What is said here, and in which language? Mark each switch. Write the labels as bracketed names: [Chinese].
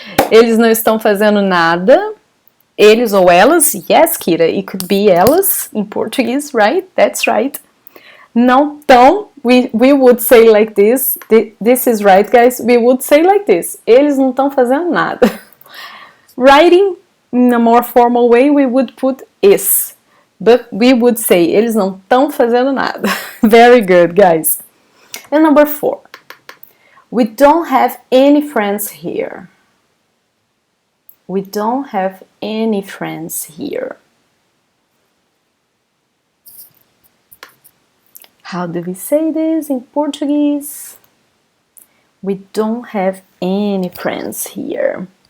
[Portuguese] Eles não estão fazendo nada. Eles ou elas. [English] Yes, Kira, it could be elas in Portuguese, right? That's right. [Portuguese] Não tão. [English] We would say like this. This is right, guys. We would say like this. [Portuguese] Eles não estão fazendo nada. [English] Writing in a more formal way, we would put is. But we would say, [Portuguese] eles não estão fazendo nada. [English] Very good, guys. And number 4, we don't have any friends here. We don't have any friends here. How do we say this in Portuguese? We don't have any friends here.